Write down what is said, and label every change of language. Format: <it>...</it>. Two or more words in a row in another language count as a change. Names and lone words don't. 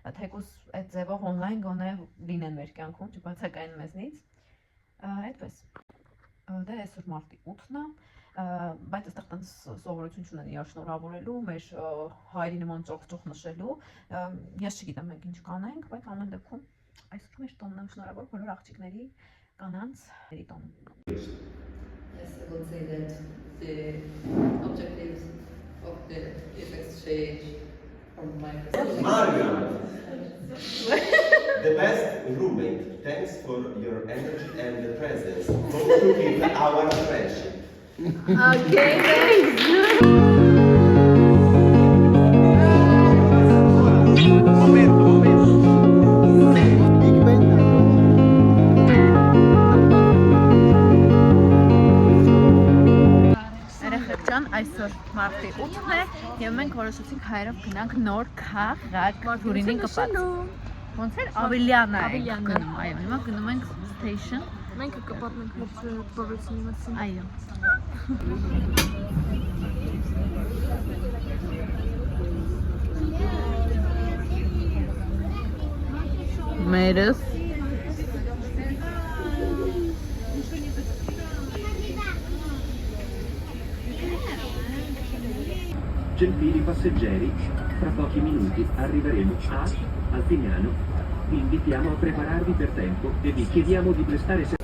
<hy>թեկուզ այդ ձևով on-line գոնե լինեն մեր կյանքում, չբացակայեն մեզնից։ Այդպես։ Դե այսօր մարտի 8-ն է, բայց այստեղ տենց սովորություն չունեն իրար շնորհավորելու, մեր հայրի նման ճոխ-ճոխ նշելու։ Ես չգիտեմ մենք ինչ կանենք, բայց ամեն դեպքում այսօր մեր տոնն եմ շնորհավոր բոլոր աղջիկների կանանց տոնը։</hy> <en>Yes, I would say that the objectives of the gift exchange from my perspective. Mario, the best roommate. Thanks for your energy and the presence. Hope to keep our friendship. Okay, thanks.</en> <hy>Այսօր մարտի 8-ն է եւ մենք որոշեցինք հայերով գնանք նոր քաղաք Թուրինի կպած։ Ոնց էր Ավելիանա ենք գնում, այո, հիմա գնում ենք station։ Մենք կպատնենք մեր բառությունի մասին։ Այո։ Մերս</hy> <it>Gentili passeggeri, tra pochi minuti arriveremo a Alpignano. Vi invitiamo a prepararvi per tempo e vi chiediamo di prestare</it>